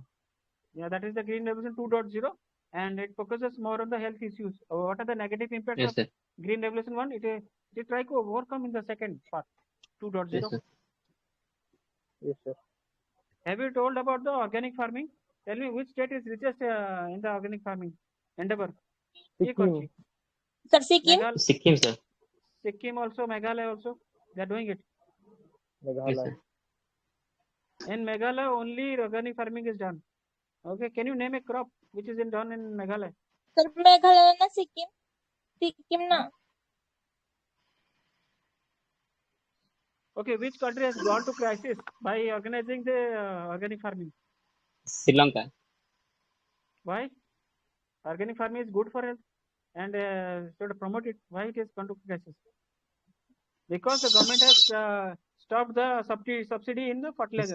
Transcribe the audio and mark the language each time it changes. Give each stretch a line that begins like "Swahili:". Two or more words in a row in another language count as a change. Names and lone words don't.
English: Yeah, that is the Green Revolution 2.0, and it focuses more on the health issues. What are the negative impacts of Green Revolution 1? It try to overcome in the second part, 2.0. Yes, sir. Yes, sir. Have you told about the organic farming? Tell me which state is richest in the organic farming endeavor? Sikkim. Sir, Sikkim? Sikkim, sir. Sikkim also, Meghalaya also, they are doing it. Meghalaya. In Meghalaya, only organic farming is done. Okay, can you name a crop which is done in Meghalaya? Sir, Meghalaya na Sikkim? Sikkim na. Okay, which country has gone to crisis by organizing the organic farming? Sri Lanka. Why? Organic farming is good for health and should promote it. Why it has gone to crisis? Because the government has stopped the subsidy in the fertilizer.